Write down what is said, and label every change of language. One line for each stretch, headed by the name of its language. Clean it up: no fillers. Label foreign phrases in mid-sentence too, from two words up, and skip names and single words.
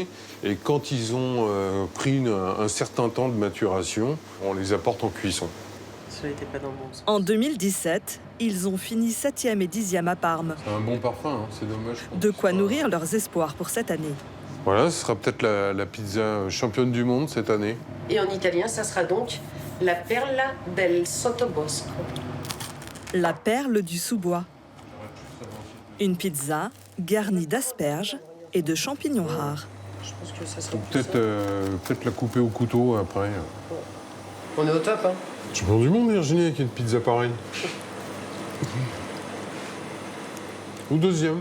French: Et quand ils ont pris un certain temps de maturation, on les apporte en cuisson. Cela n'était pas dans le bon sens. En 2017, ils ont fini 7e et 10e à Parme. C'est un bon parfum, hein, c'est dommage. De quoi nourrir leurs espoirs pour cette année. Voilà, ce sera peut-être la pizza championne du monde cette année. Et en italien, ça sera donc
Italian: la perla del sottobosco.
French: La perle du sous-bois. Une pizza garnie d'asperges et de champignons rares. Je pense que ça sera Peut-être la couper au couteau après. On est au top, hein. Champion du monde, Virginie, avec une pizza pareille. Ou deuxième.